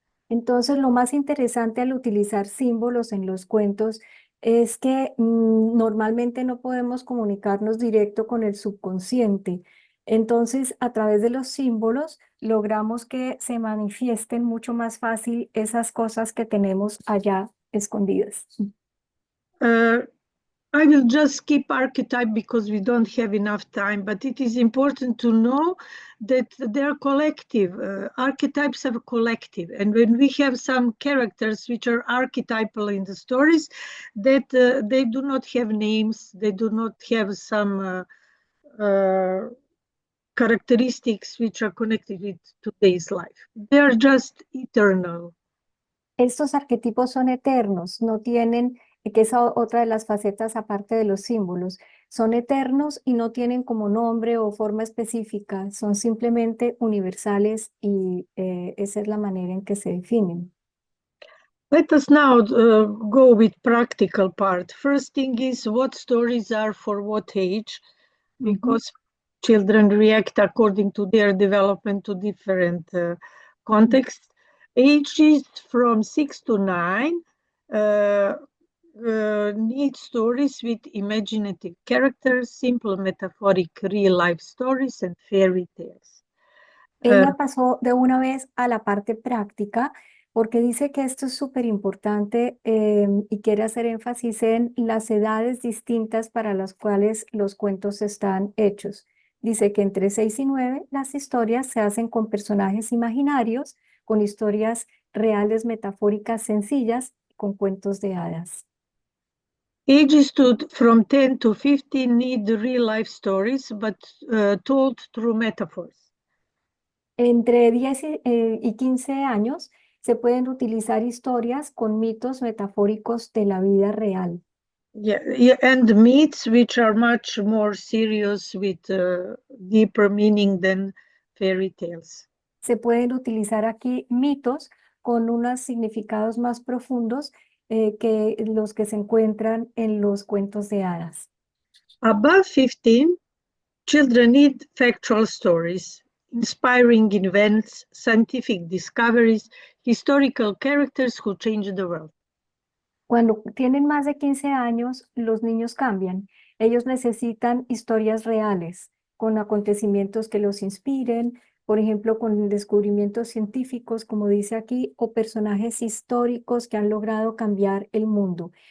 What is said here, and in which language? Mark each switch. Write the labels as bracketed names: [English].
[Spanish] Entonces, lo más interesante al utilizar símbolos en los cuentos es que normalmente no podemos comunicarnos directo con el subconsciente. Entonces, a través de los símbolos logramos que se manifiesten mucho más fácil esas cosas que tenemos allá escondidas. [English] I will just skip archetype because we don't have enough time, but it is important to know that they're collective. Archetypes are collective. And when we have some characters which are archetypal in the stories, that they do not have names, they do not have some characteristics which are connected with today's life. They are just eternal. [Spanish] Estos arquetipos son eternos, no tienen, que es otra de las facetas aparte de los símbolos, son eternos y no tienen como nombre o forma específica, son simplemente universales y esa es la manera en que se definen. [English] Let us now go with practical part. First thing is what stories are for what age, because children react according to their development to different contexts. Ages from 6 to 9, need stories with imaginative characters, simple metaphoric real-life stories, and fairy tales. [Spanish] Ella pasó de una vez a la parte práctica porque dice que esto es súper importante y quiere hacer énfasis en las edades distintas para las cuales los cuentos están hechos. Dice que entre 6 y 9 las historias se hacen con personajes imaginarios, con historias reales, metafóricas, sencillas, con cuentos de hadas. [English] Ages from 10 to 15 need real-life stories, but told through metaphors. [Spanish] Entre 10 y 15 años se pueden utilizar historias con mitos metafóricos de la vida real. [English] Yeah, and myths which are much more serious with deeper meaning than fairy tales. [Spanish] Se pueden utilizar aquí mitos con unos significados más profundos que los que se encuentran en los cuentos de hadas. [English] Above 15, children need factual stories, inspiring events, scientific discoveries, historical characters who change the world. [Spanish] Cuando tienen más de 15 años, los niños cambian. Ellos necesitan historias reales, con acontecimientos que los inspiren, por ejemplo, con descubrimientos científicos, como dice aquí, o personajes históricos que han logrado cambiar el mundo.